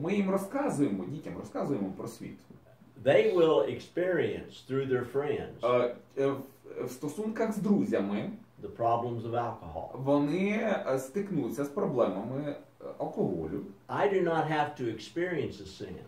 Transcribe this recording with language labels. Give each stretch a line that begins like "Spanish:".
Ukrainian: Ми їм розказуємо, дітям розказуємо про світ.
English: They will experience through their friends
Ukrainian: В стосунках з друзями
English: the problems of alcohol.
Ukrainian: вони стикнуться з проблемами алкоголю.
English: I do not have to experience a sin